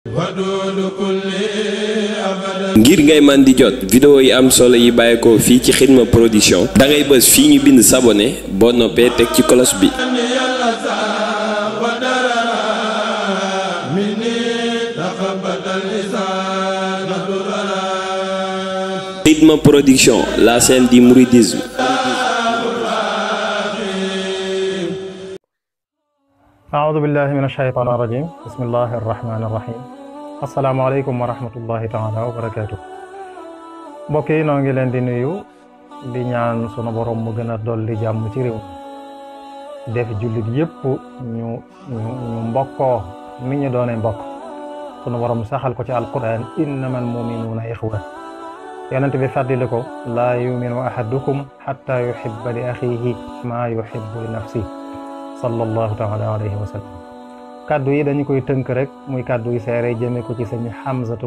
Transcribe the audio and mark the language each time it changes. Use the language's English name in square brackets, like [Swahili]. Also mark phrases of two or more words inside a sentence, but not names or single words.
[Wolof] ngir ngay man di jot vidéo yi am solo yi bàyyeekoo fii ci Xidma Production da ngay bës fii ñu bind s'abonner boo noppee teg ci cloche bi. [French] Xidma Production, la chaîne du mouridisme. [Arabic] أعوذ بالله من الشيطان الرجيم بسم الله الرحمن الرحيم السلام عليكم ورحمة الله تعالى وبركاته [Wolof] mbokk yi noo ngi leen di nuyu di ñaan sunu borom mu gën a dolli jàmm ci réew def jullit yépp ñu mbokkoo mi ñu doone mbokk sunu borom saxal ko ci alquran innamal [Arabic] مؤمنون إخوة [Wolof] yonent bi fàttali ko [Arabic] لا يؤمن أحدكم حتى يحب لأخيه ما يحب لنفسه صلى الله تعالى عليه وسلم [Wolof] kaddu yi dañu koy tënk rek muy kaddu yi seere jëme ko ci sëñ Hamzatu